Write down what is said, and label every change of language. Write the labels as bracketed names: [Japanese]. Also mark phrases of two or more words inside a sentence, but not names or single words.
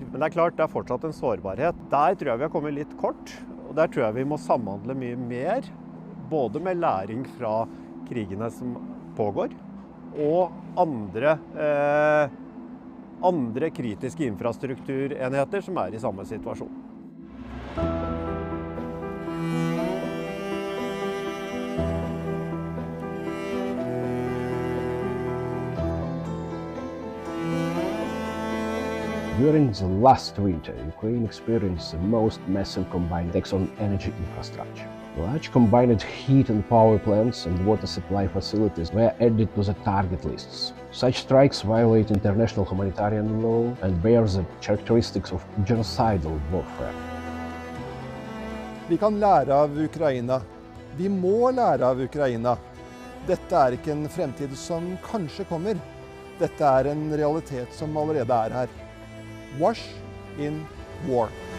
[Norwegian] Men det er klart, det er fortsatt en sårbarhet. Der tror jeg vi har kommet litt kort, og der tror jeg vi må samhandle mye mer, både med læring fra krigene som pågår, og andre kritiske infrastrukturenheter som er i samme situasjon. [English] During the last winter, Ukraine experienced the most massive combined attacks on energy infrastructure. Large combined heat and power plants and water supply facilities were added to the target lists. Such strikes violate international humanitarian law and bear the characteristics of genocidal warfare. [Norwegian] Vi kan lære av Ukraina. Vi må lære av Ukraina. Dette er ikke en fremtid som kanskje kommer. Dette er en realitet som allerede er her. WASHinWar.